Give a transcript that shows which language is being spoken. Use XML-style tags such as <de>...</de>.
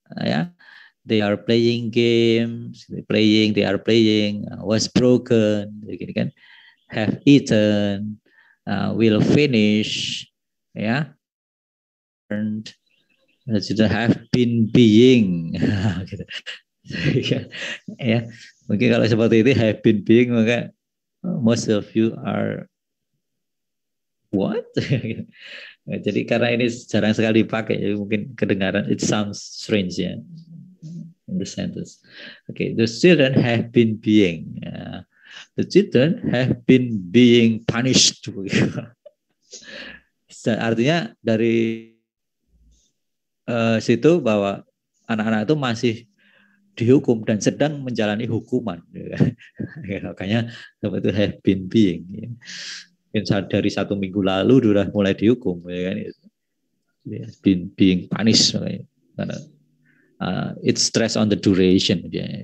<en>Ya, they are playing games, they are playing, was broken,</en> <id>begini kan,</id> <en>have eaten, will finish, ya, and sudah have been being, gitu.</en> <id>Ya, mungkin kalau seperti itu</id> <en>have been being, maka most of you are what?</en> <id>Jadi karena ini jarang sekali dipakai, jadi mungkin kedengaran</id> <en>it sounds strange</en> <id>ya.</id> <en>In the sentence. Okay, the children have been being. The children have been being punished.</en> <id>Artinya dari situ bahwa anak-anak itu masih dihukum dan sedang menjalani hukuman. Makanya seperti itu</id> <en>have been being.</en> <id>Dari 1 minggu lalu sudah mulai dihukum, ya kan?</id> <en>Been being punished, karena it's stress on the duration, ya.</en>